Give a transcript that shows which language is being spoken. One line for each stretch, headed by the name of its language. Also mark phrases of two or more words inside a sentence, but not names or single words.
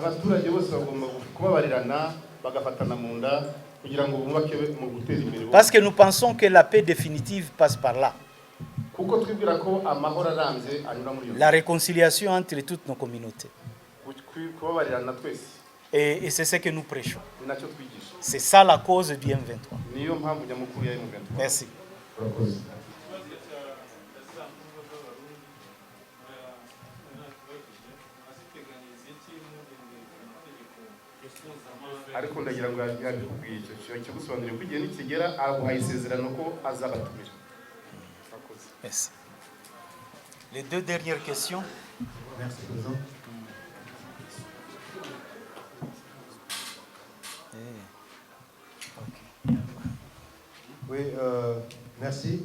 French: Parce que nous pensons que la paix définitive passe par là. La réconciliation entre toutes nos communautés. Et c'est ce que nous prêchons. C'est ça la cause du M23. Merci.
Kinyarwanda: ariko ndagira ngo yabikubwiye icyo kigusobanurira ko igihe nikigera aguhaye isezerano ko azabatumira.
French: Merci. Les deux dernières questions. Merci, Président. Oui, merci.